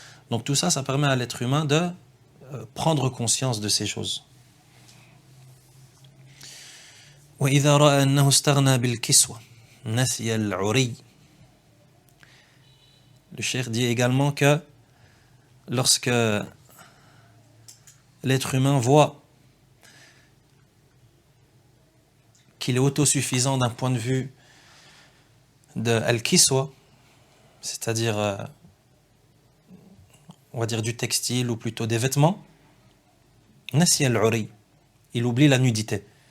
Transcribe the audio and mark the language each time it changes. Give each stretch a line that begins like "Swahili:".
French: Donc tout ça, ça permet à l'être humain de prendre conscience de ces choses.
Arabic: وإذا رأى أنه استغنى بالكسوة نسي العري.
French: Le cheikh dit également que lorsque l'être humain voit qu'il est autosuffisant d'un point de vue de al-kiswa, c'est-à-dire on va dire du textile ou plutôt des vêtements,
Arabic: nasi al-uri,
French: il oublie la nudité.